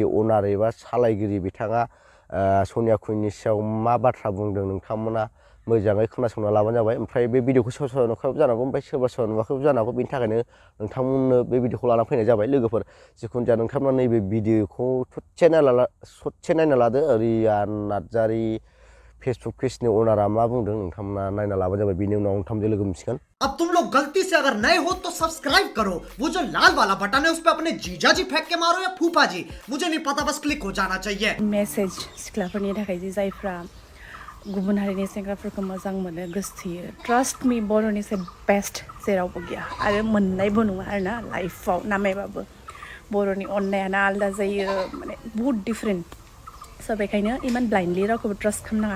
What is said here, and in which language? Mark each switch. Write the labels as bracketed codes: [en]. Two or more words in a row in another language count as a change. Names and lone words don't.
[brx] अनार एबा सालायगिरि बिथाङा सनिया कुइननि सायाव मा बाथ्रा बुंदों नोंथांमोना मोजाङै खोनासंना लाबानो जाबाय ओमफ्राय बे भिडिअखौ सोरबा सोरबा नुखाबाय जानांगौ ओमफ्राय सोरबा सोरबा नुवाखैबो जानो हागौ बेनि थाखायनो नोंथांमोननो बे भिडिअखौ लाना फैनाय जाबाय लोगोफोर जिखुनु जाया नोंथांमोना नैबे भिडिअखौ ससे नायना लादो रिया नार्जारी फेसबुक पेजनि ओनरा मा बुंदों नोंथांमोना नायना लाबानो जाबाय बिनि उनाव नोंथांजों लोगो मोनसिगोन [hi] अब तुम लोग गलती से अगर नए हो तो सब्सक्राइब करो वो जो लाल वाला बटन है उस पे अपने जीजा जी फेंक के मारो या फूफा जी मुझे नहीं पता बस क्लिक हो जाना चाहिए [brx] मेसेज सिख्लाफोरनि थाखाय जे जायफ्रा गुबुन हारिनि सेंग्राफोरखौ मोजां मोनो गोसोथोयो [en] trust me [brx] बर'नि से बेस्ट जेरावबो गैया आरो मोननायबो नङा आरोना लाइफआव नामायबाबो बर'नि अननायानो आलादा जायो माने बहुत डिफरेन्ट स' बेखायनो इमान ब्लाइन्डलि रावखौबो ट्रास्ट खालामनाङा